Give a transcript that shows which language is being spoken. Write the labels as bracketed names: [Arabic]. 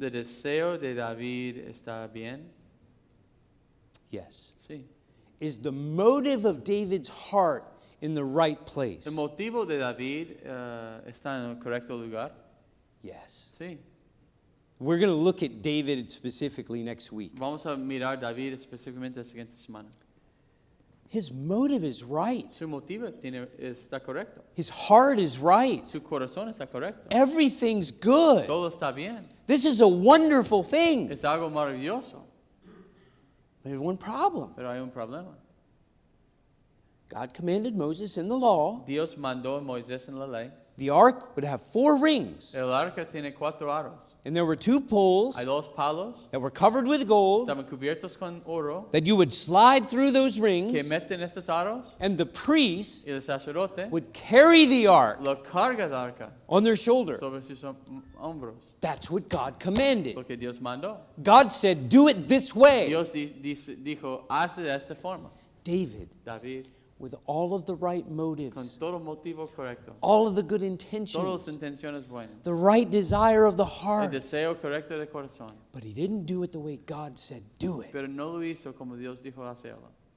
[Spanish] ¿El deseo de David está bien? [English] Yes. [Spanish] Sí. [English] Is the motive of David's heart in the right place? [Spanish] ¿El motivo de David está en el correcto lugar? [English] Yes. [Spanish] Sí. [English] We're going to look at David specifically next week. [Spanish] Vamos a mirar a David específicamente la siguiente semana. [English] His motive is right. [Spanish] Su motivo está correcto. [English] His heart is right. [Spanish] Su corazón está correcto. [English] Everything's good. [Spanish] Todo está bien. [English] This is a wonderful thing. [Spanish] Es algo maravilloso, [English] There's one problem. [Spanish] pero hay un problema. [English] God commanded Moses in the law, [Spanish] Dios mandó a Moisés en la ley. [English] the ark would have 4 rings, [Spanish] El arca tiene 4 aros. [English] and there were 2 poles [Spanish] Hay 2 palos. [English] that were covered with gold [Spanish] Estaban cubiertos con oro. [English] that you would slide through those [Spanish] Que [English] rings, [Spanish] meten estos aros. [English] and the priest [Spanish] Y el sacerdote [English] would carry the ark [Spanish] lo carga el arca [English] on their shoulder. [Spanish] sobre sus hombros. [English] That's what God commanded. [Spanish] Lo que Dios mandó. [English] God said, do it this way. [Spanish] Dios dijo, hace de esta forma. [English] David, [Spanish] David, [English] with all of the right [Spanish] con [English] motives, [Spanish] todo motivo correcto. [English] all of the good [Spanish] Todas las intenciones buenas. [English] the right desire of the [Spanish] El [English] heart, [Spanish] deseo correcto del corazón. [English] but he didn't do it the way God said, do it. [Spanish] Pero no lo hizo como Dios dijo hacerlo.